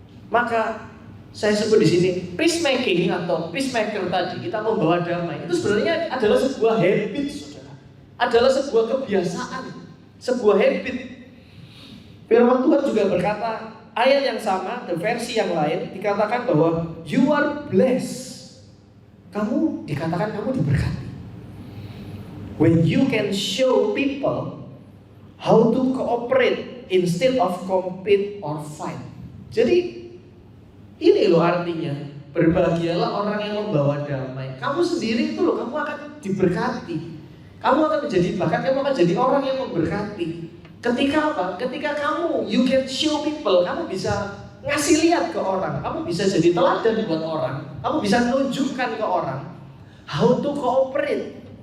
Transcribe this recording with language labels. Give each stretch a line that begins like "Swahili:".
Indonesian: Maka saya sebut di sini peacemaking atau peacemaker tadi, kita membawa damai, itu sebenarnya adalah sebuah habit, saudara. Adalah sebuah kebiasaan, sebuah habit. Firman Tuhan juga berkata, ayat yang sama, the versi yang lain, dikatakan bahwa
English: you are blessed.
Indonesian: Kamu dikatakan kamu diberkati.
English: When you can show people how to cooperate instead of compete or fight.
Indonesian: Jadi ini loh artinya, berbahagialah orang yang membawa damai. Kamu sendiri itu loh, kamu akan diberkati. Kamu akan menjadi, bahkan kamu akan jadi orang yang memberkati. Ketika apa? Ketika kamu,
English: you can show people,
Indonesian: kamu bisa ngasih lihat ke orang, kamu bisa jadi teladan buat orang, kamu bisa menunjukkan ke orang
English: how to cooperate.